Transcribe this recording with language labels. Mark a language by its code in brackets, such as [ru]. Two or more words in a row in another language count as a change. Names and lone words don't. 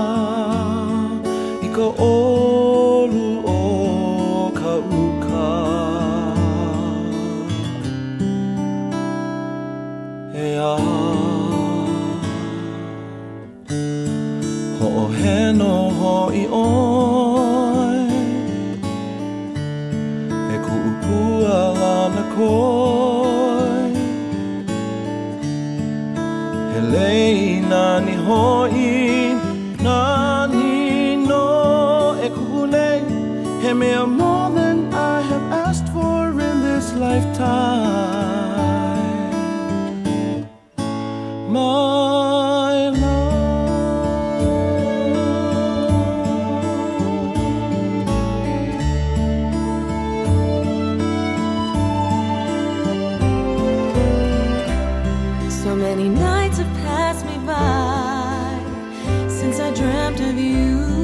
[haw] I ka olu o ka uka He a Ho'ohe no ho'i oi E ku'upua lana koi He lei nani ho'i nani no e ku'ulei He mea [en] more than I have asked for in this lifetime My So many nights have passed me by since I dreamt of you.